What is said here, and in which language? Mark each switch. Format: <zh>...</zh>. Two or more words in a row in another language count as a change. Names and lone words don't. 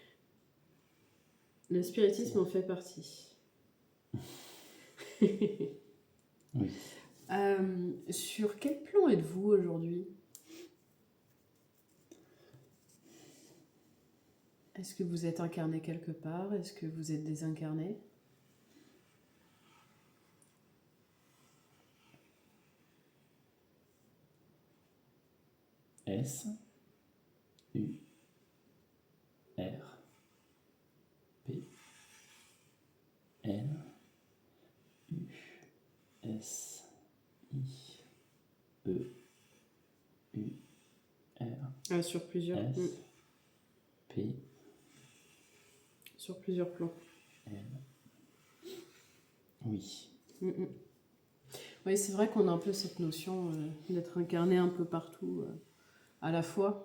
<fr>Le spiritisme en fait partie. Oui. Sur quel plan êtes-vous aujourd'hui? Est-ce que vous êtes incarné quelque part? Est-ce que vous êtes désincarné? S U R P N U S I E U R Sur plusieurs. S P Sur plusieurs plans. N. Oui. Oui, c'est vrai qu'on a un peu cette notion d'être incarné un peu partout à la fois.</fr>